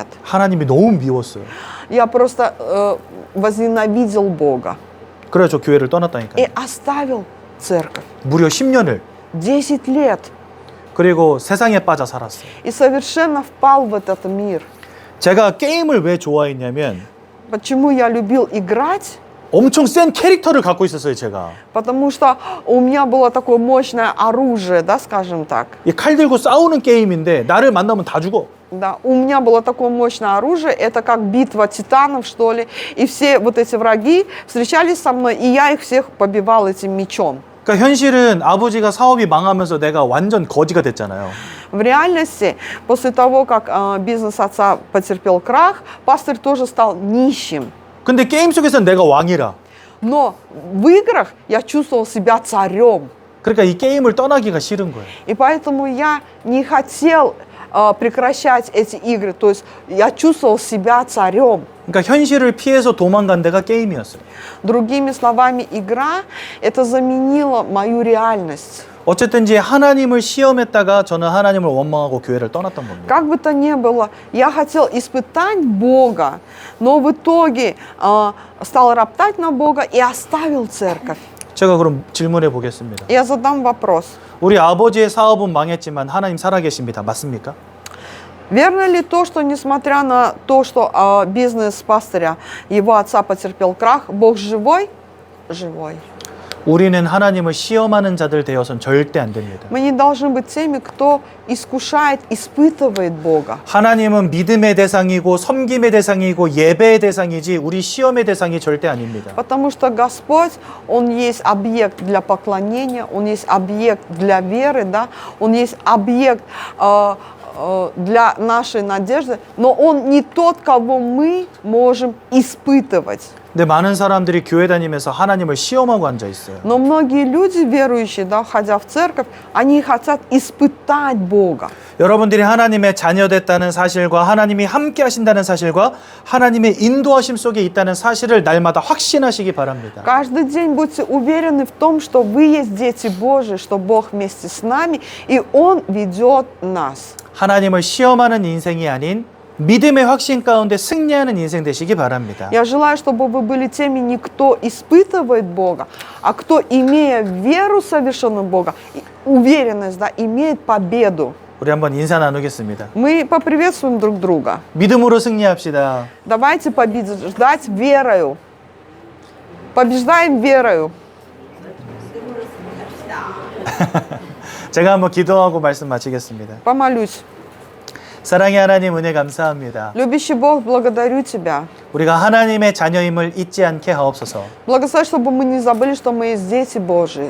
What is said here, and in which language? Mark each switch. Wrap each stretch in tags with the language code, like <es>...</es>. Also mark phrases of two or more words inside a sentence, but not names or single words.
<ko>하나님이 너무 미웠어요.</ko> <ru>Я просто возненавидел Бога</ru> <ko>그래서 저 교회를</ko> <ru>и</ru> <ko>떠났다니까요.</ko> <ru>оставил церковь.</ru> <ko>무려 10년을.</ko> <ru>10 лет.</ru> <ko>그리고 세상에 빠져 살았어요.</ko> <ru>И совершенно впал в этот мир.</ru> <ko>제가 게임을 왜 좋아했냐면</ko> <ru>Почему я любил играть?</ru> <ko>엄청 센 캐릭터를 갖고 있었어요, 제가.</ko> <ru>Потому что у меня было такое мощное оружие, да, скажем так.</ru> <ko>이 칼 들고 싸우는 게임인데 나를 만나면 다 죽어.</ko> <ru>Да, у меня было такое мощное оружие, это как битва титанов, что ли. И все вот эти враги встречались со мной, и я их всех побивал этим мечом.</ru> <ko>그러니까 현실은 아버지가 사업이 망하면서 내가 완전 거지가 됐잖아요.</ko> <ru>В реальности, после того, как бизнес отца потерпел крах, пастырь тоже стал нищим.</ru> <ko>근데 게임 속에서는 내가 왕이라.</ko> <ru>Но в играх я чувствовал себя царем.</ru> <ko>그러니까 이 게임을 떠나기가 싫은 거예요.</ko> <ru>И поэтому я не хотел прекращать эти игры. То есть я чувствовал себя царем.</ru> <ko>그러니까 현실을 피해서 도망간 데가 게임이었어요.</ko> <ru>Другими словами, игра это заменила мою реальность.</ru> <ko>어쨌든지 하나님을 시험했다가 저는 하나님을 원망하고 교회를 떠났던 겁니다.</ko> <ru>Как бы то ни было, я хотел испытать Бога, но в итоге стал роптать на Бога и оставил церковь.</ru> <ko>제가 그럼 질문해 보겠습니다.</ko> <ru>Я задам вопрос.</ru> <ko>우리 아버지의 사업은 망했지만 하나님 살아계십니다. 맞습니까?</ko> <ru>Верно ли то, что несмотря на то, что бизнес пастыря, его отца потерпел крах, Бог живой? Живой.</ru> <ko>우리는 하나님을 시험하는 자들 되어선 절대 안 됩니다.</ko> <ru>Мы не должны быть теми, кто искушает, испытывает Бога.</ru> <ko>하나님은 믿음의 대상이고 섬김의 대상이고 예배의 대상이지 우리 시험의 대상이 절대 아닙니다.</ko> <ru>Потому что Господь, Он есть объект для поклонения, Он есть объект для веры, да? Он есть объект для нашей надежды, но Он не тот, кого мы можем испытывать.</ru> <ko>근데 많은 사람들이 교회 다니면서 하나님을 시험하고 앉아 있어요.</ko> <ru>Но многие люди, верующие, да, входя в церковь, они хотят испытать Бога.</ru> <ko>여러분들이 하나님의 자녀됐다는 사실과 하나님이 함께 하신다는 사실과 하나님의 인도하심 속에 있다는 사실을 날마다 확신하시기 바랍니다.</ko> <ru>Каждый день будьте уверены в том, что вы есть дети Божьи, что Бог вместе с нами, и Он ведет нас.</ru> <ko>하나님을 시험하는 인생이 아닌 믿음의 확신 가운데 승리하는 인생 되시기 바랍니다.</ko> <ru>Я желаю, чтобы вы были теми, не кто испытывает Бога, а кто, имея веру совершенную Бога, уверенность, да, имеет победу.</ru> <ko>우리 한번 인사 나누겠습니다.</ko> <ru>Мы поприветствуем друг друга.</ru> <ko>믿음으로 승리합시다.</ko> <ru>Давайте побеждать верою. Побеждаем верою.</ru> <ko>제가 한번 기도하고 말씀 마치겠습니다.</ko> <ru>Помолюсь.</ru> <ko>사랑의 하나님 은혜 감사합니다.</ko> <ru>Любящий Бог, благодарю Тебя.</ru> <ko>우리가 하나님의 자녀임을 잊지 않게 하옵소서.</ko> <ru>Благослови, чтобы мы не забыли, что мы есть дети Божьи.</ru>